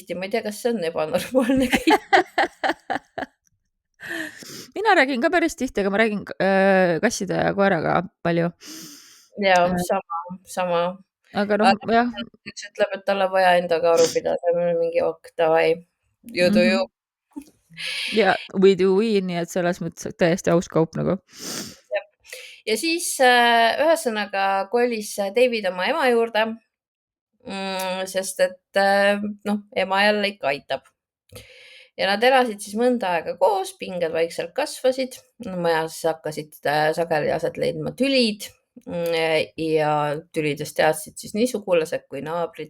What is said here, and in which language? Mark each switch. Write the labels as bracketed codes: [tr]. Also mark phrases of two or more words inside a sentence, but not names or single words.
[et] Ma ei tea, kas see on ebanormaalne käitumine. mina räägin ka päris tihti, aga ma räägin kasside ja koeraga palju. Ja sama. Aga noh, jah. Üks ütleb, et tal on vaja endaga aru pidada, mingi ok, davai, [en] you do you. Ja we do we, [et] nii et selles mõttes täiesti aus kaup nagu. Ja siis ühesõnaga kolis David oma ema juurde, sest et noh, ema jälle ikka aitab. Ja nad elasid siis mõnda aega koos, pinged vaikselt kasvasid, majas hakkasid sageli aset leidma tülid ja tülidest teadsid siis nii sugulased kui naabrid.